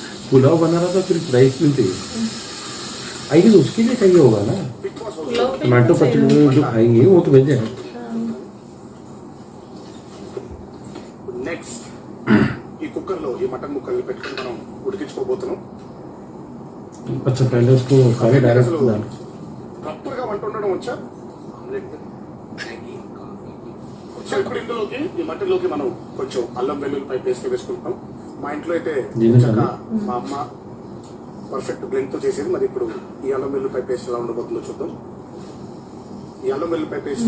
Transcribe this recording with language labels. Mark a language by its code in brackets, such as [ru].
[hi] पुलाव बना रहा था, फिर राइस नहीं चाहिए। [en] I guess [hi] उसके लिए चाहिए होगा ना। [te] బిగ్ బాస్ [hi] पुलाव के लिए टमाटो चाहिए पचड़ी जो खाएंगे वो तो वेज है। [te] నెక్స్ట్ ఈ కుక్కర్ లో ఈ మటన్ ముక్కల్ని పెట్టుకుని మనం ఉడికించుకోబోతున్నాం. [hi] अच्छा पहले उसको सारे डायरेक्ट डाल। [te] ప్రాపర్ గా వంట ఉండడం వచ్చా? Omelette, Maggi, coffee. సో ఇప్పుడు ఇందులోకి ఈ మటన్లోకి మనం కొంచెం అల్లం వెల్లుల్లిపై పేస్ట్ వేసుకుంటాం. మా ఇంట్లో అయితే జీలకర్ర. చక్కగా మా అమ్మ పర్ఫెక్ట్ బ్లెండ్ తో చేసేది. మరి ఇప్పుడు ఈ అల్లం వెల్లుల్లిపై పేస్ట్ ఎలా ఉండబోతుందో చూద్దాం. ఈ అల్లం వెల్లుల్లిపై పేస్ట్